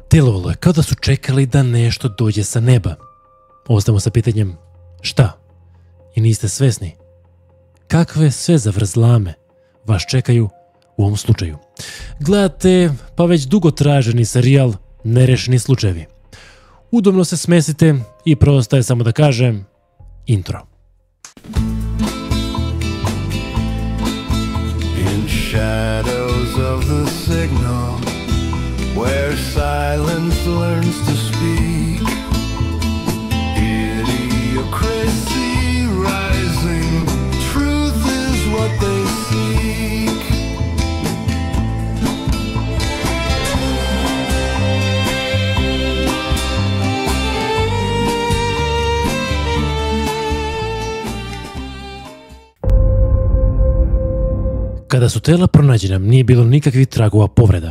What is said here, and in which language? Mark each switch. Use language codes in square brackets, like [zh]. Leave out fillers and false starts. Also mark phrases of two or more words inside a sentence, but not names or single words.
[sr] Delovalo je kao da su čekali da nešto dođe sa neba. Ostajemo sa pitanjem šta? I niste svesni kakve sve zavrzlame vas čekaju u ovom slučaju. Gledate pa već dugo traženi serijal Nerešeni slučajevi. Udobno se smestite i preostaje samo da kažem intro. [en] In shadows of the signal where silence learns to speak, idiocracy rising, truth is what they seek. [sr] Kada su tela pronađena, nije bilo nikakvih tragova povreda.